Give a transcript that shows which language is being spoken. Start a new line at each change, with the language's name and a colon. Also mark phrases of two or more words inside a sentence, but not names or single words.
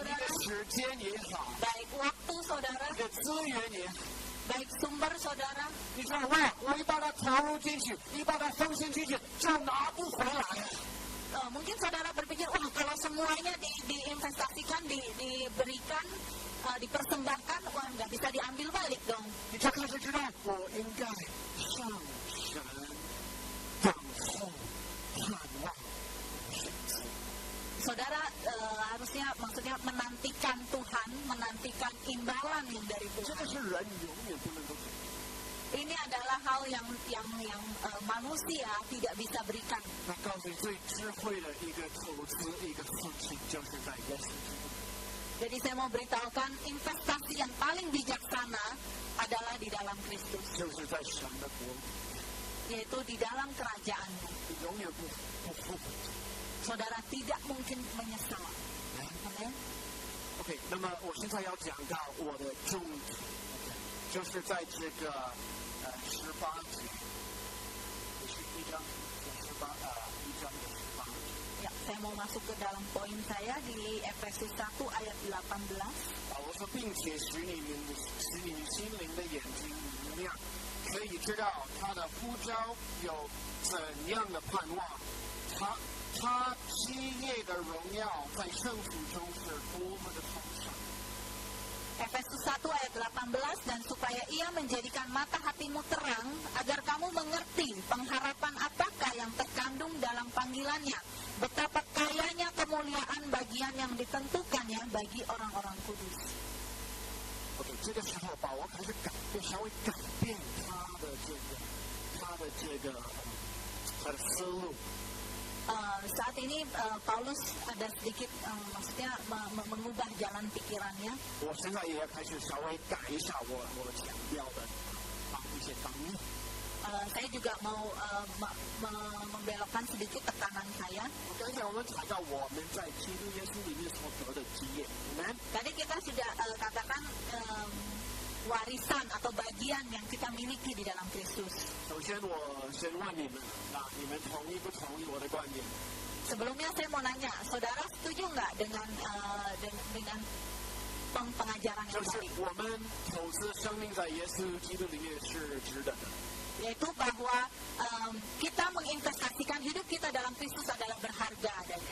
Indonesian: saudara,
Chinese: 的时间也好，
Indonesian: baik waktu saudara,
Chinese: 你的资源也好。
Indonesian: baik sumber saudara,
Chinese: 你说我一把它投入进去，一把它奉献进去，就拿不回来了。
Indonesian: mungkin saudara berpikir, wah kalau semuanya diinvestasikan, diberikan, dipersembahkan, wah nggak bisa diambil balik dong.
Chinese: 你就开始知道我应该向神等候、盼望神迹。
Indonesian: Saudara harusnya maksudnya menantikan Tuhan, menantikan imbalan yang dari
Chinese: 这
Indonesian: Tuhan.
Chinese: 个是人永远不能够做。
Indonesian: Ini adalah hal yang manusia tidak bisa berikan.
Chinese: 那告诉你最智慧的一个投资、一个事情，就是在耶稣基督。
Indonesian: Jadi saya mau beritahukan investasi yang paling bijaksana adalah di dalam Kristus,
Chinese: 就是在神的国里，
Indonesian: yaitu di dalam kerajaannya.
Chinese: 你永远不后悔。
Indonesian: Saudara tidak mungkin menyesal. Amin.
Chinese: OK， 那么我现在要讲到我的重点，就是在这个18节，也是一章的18节。
Indonesian: Ya, saya mau masuk ke dalam poin saya di Efesus 1 ayat 18.
Chinese: 我说，并且使你们心灵的眼睛明亮，可以知道他的呼召有怎样的盼望，他基业的荣耀在圣徒中是多么的丰盛。
Indonesian: Efesus 1 ayat 18, dan supaya ia menjadikan mata hatimu terang, agar kamu mengerti pengharapan apakah yang terkandung dalam panggilannya, betapa kayanya kemuliaan bagian yang ditentukannya bagi orang-orang kudus.
Chinese: OK， 这个时候保罗开始稍微改变他的思路。
Indonesian: Saat ini Paulus ada sedikit maksudnya mengubah jalan pikirannya.
Chinese: 我现在也开始稍微改一下我强调的一些方面。
Indonesian: Saya juga mau membelokkan sedikit tekanan saya.
Chinese: 刚才我们谈到我们在基督耶稣里面所得的基业 ，Amen。
Indonesian: Tadi kita sudah katakan warisan atau bagian yang kita miliki di dalam Kristus.
Chinese: 首先，我先问你们，你们同意不同意我的观点？
Indonesian: Sebelumnya saya mau nanya, saudara setuju nggak dengan pengajaran
Chinese: 就
Indonesian: yang
Chinese: 是
Indonesian: tadi?
Chinese: 我们投资生命在耶稣基督里面是值得的。
Indonesian: Yaitu bahwa kita menginvestasikan hidup kita dalam Kristus adalah berharga adanya.